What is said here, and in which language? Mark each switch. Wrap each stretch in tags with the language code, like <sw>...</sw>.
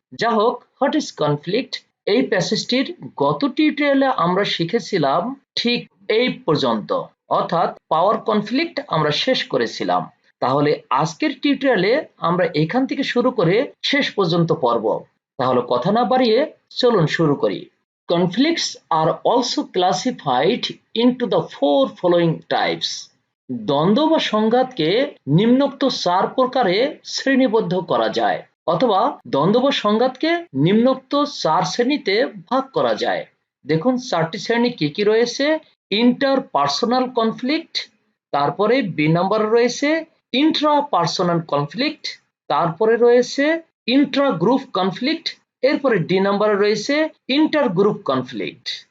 <bn>যা হোক,</bn> <en>what is conflict</en> <bn>এই প্যাসেজটির গত টিউটোরিয়ালে আমরা শিখেছিলাম ঠিক এই পর্যন্ত, অর্থাৎ পাওয়ার কনফ্লিক্ট আমরা শেষ করেছিলাম। তাহলে আজকের টিউটোরিয়ালে আমরা এখান থেকে শুরু করে শেষ পর্যন্ত পড়ব। তাহলে কথা না বাড়িয়ে চলুন শুরু করি।</bn> <en>Conflicts are also classified into the four following types.</en> <bn>দ্বন্দ্ব বা সংঘাতকে নিম্নোক্ত 4 প্রকারে শ্রেণীবদ্ধ করা যায়, অথবা দ্বন্দ্ব বা সংঘাতকে নিম্নোক্ত 4 শ্রেণীতে ভাগ করা যায়। দেখুন 4টি শ্রেণী কি কি রয়েছে। ইন্টারপার্সোনাল কনফ্লিক্ট, তারপরে বি নম্বরে রয়েছে ইন্ট্রাপার্সোনাল কনফ্লিক্ট, তারপরে রয়েছে ইন্ট্রা গ্রুপ কনফ্লিক্ট, এরপরে ডি নম্বরে রয়েছে ইন্টার গ্রুপ কনফ্লিক্ট।</bn>